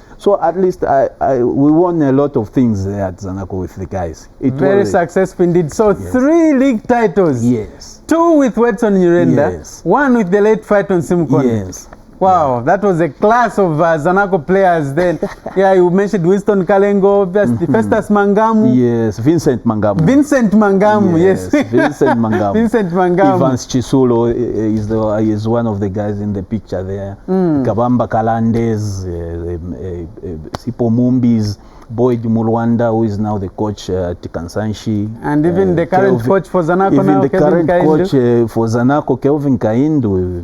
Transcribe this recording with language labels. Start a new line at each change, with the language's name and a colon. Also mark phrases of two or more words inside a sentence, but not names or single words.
English: So at least we won a lot of things there at ZANACO with the guys. Very successful indeed. So yes. 3 league titles. Yes. 2 with Wetson Nyirenda. Yes. 1 with the late Fighton Simkon. Yes. Wow, that was a class of ZANACO players then. Yeah, you mentioned Winston Kalengo, Festus Mangamu. Yes, Vincent Mangamu. Vincent Mangamu, yes. Vincent Mangamu. Vincent Mangamu. Evans Chisulo is one of the guys in the picture there. Kabamba Kalandes, Sipo Mumbis, Boyd Mulwanda, who is now the coach at Kansanshi. And even the current coach for ZANACO now, the current coach for ZANACO, Kelvin Kaindu.